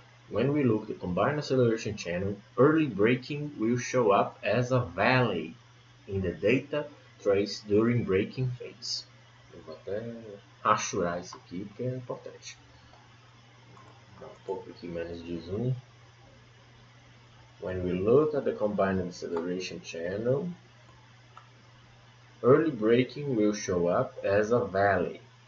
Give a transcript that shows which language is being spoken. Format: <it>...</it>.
<en>When we look the combined acceleration channel, early braking will show up as a valley in the data trace during braking phase.</en> <pt>Eu vou até rachurar isso aqui porque é importante. Dá um pouco aqui menos de zoom.</pt> <en>When we look at the combined acceleration channel, early braking will show up as a valley.</en>